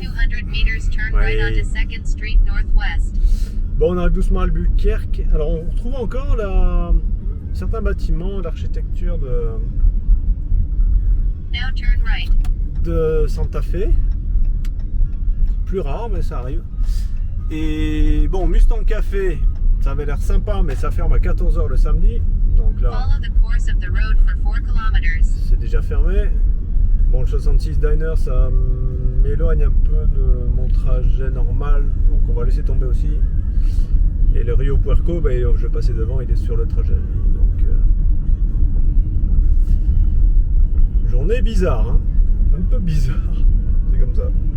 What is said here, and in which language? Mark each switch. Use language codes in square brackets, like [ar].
[en] 200 meters, turn right onto 2nd Street Northwest. [fr] Bon, on arrive doucement à Albuquerque. Alors, on retrouve encore certains bâtiments d'architecture [en] Now turn right. [fr] de Santa Fe. Plus rare, mais ça arrive. Et bon, Mustang Café, ça avait l'air sympa, mais ça ferme à 14h le samedi. Donc là, [en] Follow the course of the road for 4 kilometers. [fr] c'est déjà fermé. Bon, le 66 Diner, ça m'éloigne un peu de mon trajet normal, donc on va laisser tomber aussi. Et le Rio Puerco, bah, je vais passer devant, il est sur le trajet. Donc, journée bizarre, hein, un peu bizarre, c'est comme ça.